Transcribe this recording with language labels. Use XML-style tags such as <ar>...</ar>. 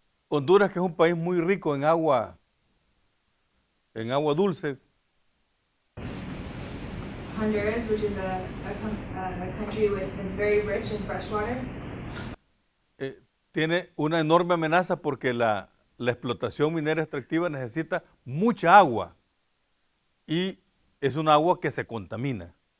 <es>Honduras, que es un país muy rico en agua dulce.</es> <en>Honduras, which is a country that's very rich in fresh water.</en> <es>Tiene una enorme amenaza porque la explotación minera extractiva necesita mucha agua y es un agua que se contamina.</es>